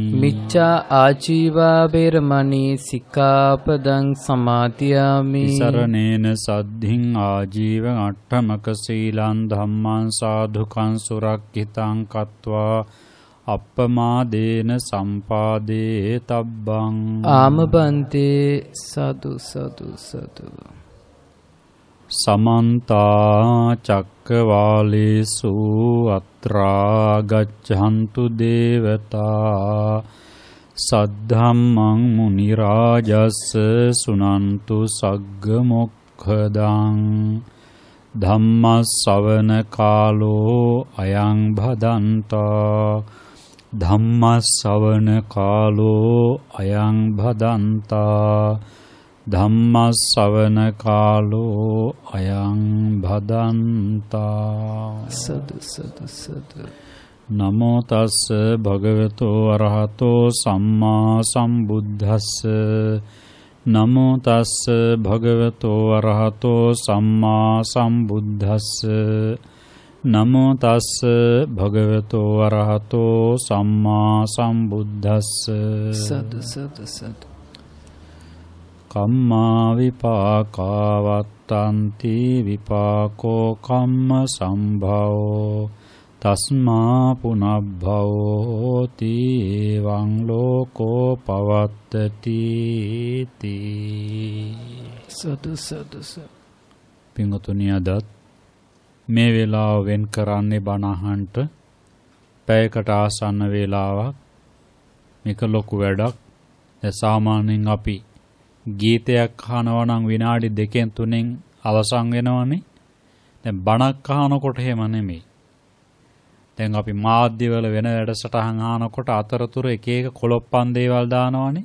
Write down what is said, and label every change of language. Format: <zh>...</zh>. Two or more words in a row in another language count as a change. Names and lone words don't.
<pi>මිච්ඡා ආජීවා වේරමණී සික්ඛාපදං සමාදියාමි. සරණේන සද්ධින් ආජීව අට්ඨමක සීලං ධම්මං සාධුකං සුරක්ඛිතං කତ୍වා අප්පමාදේන සම්පාදේ තබ්බං. ආමබන්තේ සතු සතු සතු. සමන්තා චක්කවාලේසු අත්‍රා ගච්ඡන්තු දේවතා සද්ධම්මං මුනි රාජස්ස සුනන්තු සග්ග මොක්ඛදං ධම්මස්සවන කාලෝ අයං භදන්තා ධම්මස්සවන කාලෝ අයං භදන්තා ධම්මස්සවන කාලෝ අයං භදන්තා</pi> <si>සදු සදු සදු</si> <pi>නමෝ තස්ස භගවතෝ අරහතෝ සම්මා සම්බුද්දස්ස නමෝ තස්ස භගවතෝ අරහතෝ සම්මා සම්බුද්දස්ස නමෝ තස්ස භගවතෝ අරහතෝ සම්මා සම්බුද්දස්ස</pi> <si>සදු සදු සදු</si> <pi>කම්මා විපාකා වත්තන්ති විපාකෝ කම්ම සම්භවෝ තස්මා පුනබ්භවෝති එවං ලෝකෝ පවත්තති තී</pi> <si>සදු සදු සදු පින්වතුනි අදත් මේ වේලාව වෙන් කරන්නේ බණ අහන්නට පැයකට ආසන්න වේලාවක් මේක ලොකු වැඩක් සාමාන්‍යයෙන් අපි ගීතයක් අහනවා නම් විනාඩි 2-3 අවසන් වෙනවනේ දැන් බණක් අහනකොට එහෙම නෙමෙයි දැන් අපි මාධ්‍යවල වෙන වැඩසටහන් අහනකොට අතරතුර එක එක කොලොප්පන් දේවල් දානවනේ.</si>